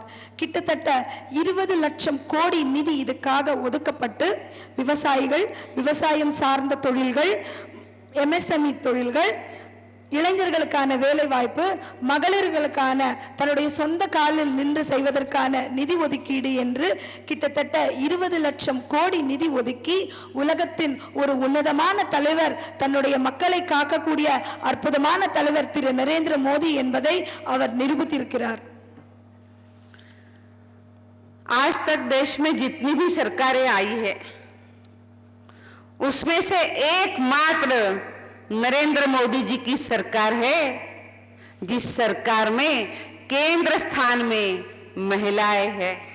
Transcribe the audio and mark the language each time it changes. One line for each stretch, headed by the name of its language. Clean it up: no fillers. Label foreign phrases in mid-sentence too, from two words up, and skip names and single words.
Tamil: கிட்டத்தட்ட 20 லட்சம் கோடி நிதி இதுக்காக ஒதுக்கப்பட்டு விவசாயிகள், விவசாயம் சார்ந்த தொழில்கள், MSME தொழில்கள், இளைஞர்களுக்கான வேலை வாய்ப்பு, மகளிர்களுக்கான தன்னுடைய சொந்த காலில் நின்று செய்வதற்கான நிதி ஒதுக்கீடு என்று கிட்டத்தட்ட 20 லட்சம் கோடி நிதி ஒதுக்கி உலகத்தின் ஒரு உன்னதமான தலைவர், தன்னுடைய மக்களை காக்கக்கூடிய அற்புதமான தலைவர் திரு நரேந்திர மோடி என்பதை அவர் நிரூபித்திருக்கிறார்.
Hindi: आज तक देश में जितनी भी सरकारें आई है उसमें से एकमात्र नरेंद्र मोदी जी की सरकार है जिस सरकार में केंद्र स्थान में महिलाएं हैं।